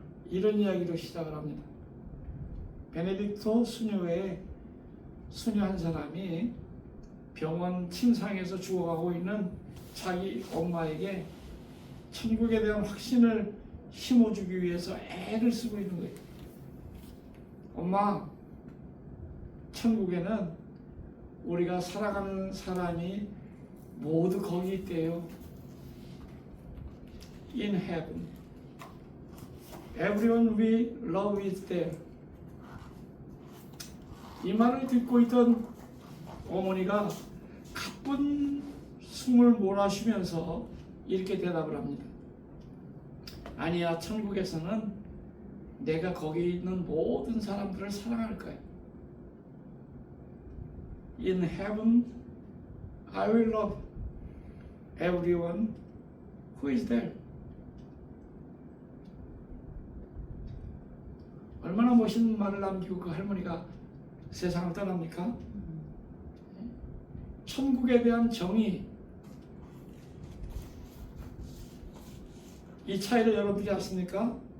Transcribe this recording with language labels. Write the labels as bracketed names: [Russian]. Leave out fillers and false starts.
[Korean] 이런 이야기로 시작을 합니다. 베네딕토 수녀의 수녀 한 사람이 병원 침상에서 죽어가고 있는 자기 엄마에게 천국에 대한 확신을 심어주기 위해서 애를 쓰고 있는 거예요. 엄마, 천국에는 우리가 살아가는 사람이 모두 거기 있대요. [English] In heaven, everyone we love is there. [Korean] 이 말을 듣고 있던 어머니가 가쁜 숨을 몰아쉬면서 이렇게 대답을 합니다. 아니야, 천국에서는 내가 거기 있는 모든 사람들을 사랑할 거야. [English] In heaven, I will love everyone who is there. [Korean] 얼마나 멋있는 말을 남기고 그 할머니가 세상을 떠납니까? 천국에 대한 정의, 이 차이를 여러분들이 아십니까?